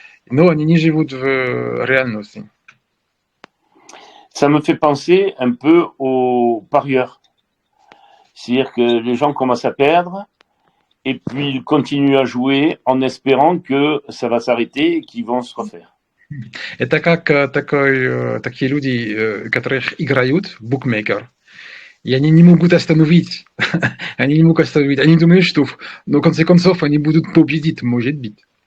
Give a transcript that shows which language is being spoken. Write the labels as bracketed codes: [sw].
[ru] Но они не живут в реальности. [fr] Ça me fait penser un peu aux parieurs. C'est-à-dire que les gens commencent à perdre et puis ils continuent à jouer en espérant que ça va s'arrêter et qu'ils vont se refaire. [ru] Это как такие люди, которых играют букмекер, и они не могут остановить. Они не могут остановить. Они думают, что в конце концов они будут победить, может быть.